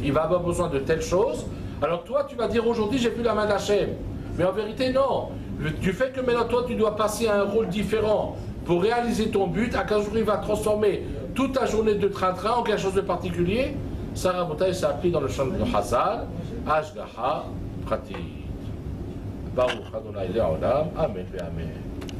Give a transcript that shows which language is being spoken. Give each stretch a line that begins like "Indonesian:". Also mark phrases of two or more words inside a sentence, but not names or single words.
French: Il va avoir besoin de telle chose. Alors toi, tu vas dire aujourd'hui, j'ai vu la main d'Hachem. Mais en vérité, non. Du fait que maintenant, toi, tu dois passer à un rôle différent pour réaliser ton but, à 15 jours, il va transformer toute ta journée de train-train en quelque chose de particulier. Ça, Rabotai, c'est appris dans le champ de Hazal,
Hebrew: השגחה פרטית. ברוך ה' לעולם אמן ואמן.